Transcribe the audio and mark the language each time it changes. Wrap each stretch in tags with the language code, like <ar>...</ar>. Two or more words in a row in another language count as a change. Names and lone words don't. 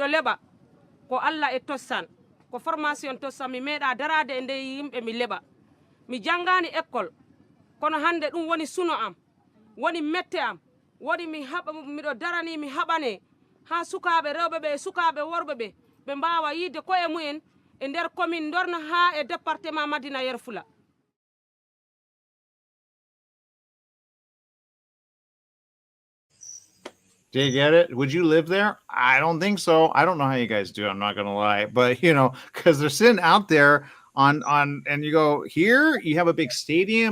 <ff>leɓa ko Allah e tossan ko formation tossan mi meeɗa darade e nder yimɓe mi leɓa mi jangani école kono hande ɗum woni suno am woni mette am woni mi haɓa miɗo darani mi haɓane ha sukaɓe rewɓe ɓe sukaɓe worɓe ɓe ɓe mbawa yidde koye mumen e nder commune Dorna ha e département Madina Yero Fula.</ff> <en>Do you get it? Would you live there? I don't think so. I don't know how you guys do. I'm not going to lie, but because they're sitting out there on, and you go here, you have a big stadium.</en>